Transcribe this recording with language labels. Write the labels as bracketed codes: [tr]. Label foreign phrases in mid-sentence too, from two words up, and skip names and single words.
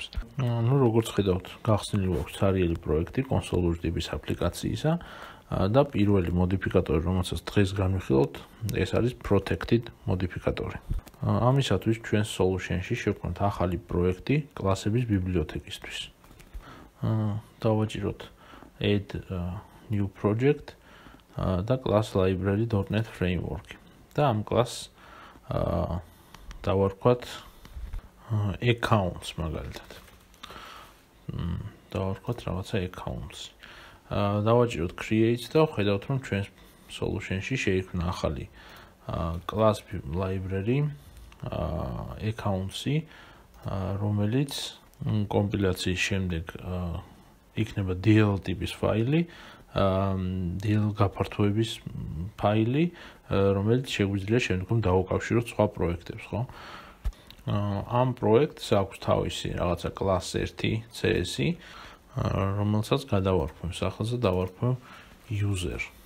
[ka] ნუ როგორც ხედავთ, გახსნილი გვაქვს ცარიელი პროექტი კონსოლური ტიპის აპლიკაციისა და პირველი მოდიფიკატორი, რომელსაც დღეს განვიხილავთ, ეს არის protected მოდიფიკატორი. ამისათვის ჩვენ solution-ში შევქმნათ ახალი პროექტი კლასების ბიბლიოთეკისთვის. დავაჭიროთ [en] add new project [ka] და [en] class library.net framework. [ka] და ამ კლასს დავარქვათ accounts მაგალითად. დავარქვათ რაღაცა accounts. დავაჭიროთ create და ხედავთ, რომ ჩვენ solution-ში შეიქმნა ახალი [en] class library accounts-ი, [ka] რომელიც კომპილაციის შემდეგ იქნება DL ტიპის ფაილი, DL გაფართოების ფაილი, რომელიც შეგვიძლია შემდგომ დავუკავშიროთ სხვა პროექტებს, ხო? ამ პროექტს აქვს თავისი რაღაცა class 1 CS-ი, რომელსაც გადავარქვევ სახელზე, დავარქვევ user.